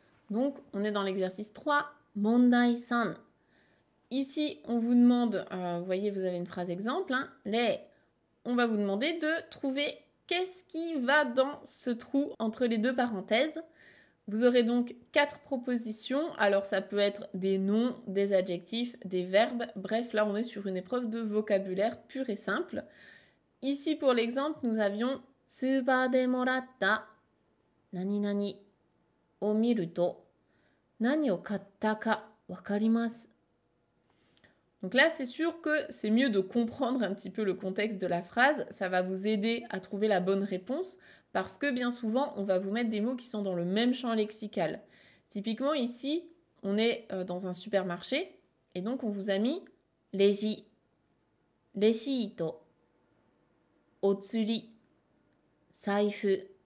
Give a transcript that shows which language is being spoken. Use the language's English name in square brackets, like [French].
[French] Donc on est dans l'exercice 3, Mondai-san. Ici on vous demande, vous voyez vous avez une phrase exemple, on va vous demander de trouver qu'est-ce qui va dans ce trou entre les deux parenthèses. Vous aurez donc 4 propositions, alors ça peut être des noms, des adjectifs, des verbes, bref là on est sur une épreuve de vocabulaire pure et simple. Ici pour l'exemple nous avions [Japanese] スーパーでもらった何々を見ると何を買ったかわかります。 [French] Donc là, c'est sûr que c'est mieux de comprendre un petit peu le contexte de la phrase. Ça va vous aider à trouver la bonne réponse parce que bien souvent, on va vous mettre des mots qui sont dans le même champ lexical. Typiquement, ici, on est dans un supermarché et donc on vous a mis leji, reshito, otsuri, saifu.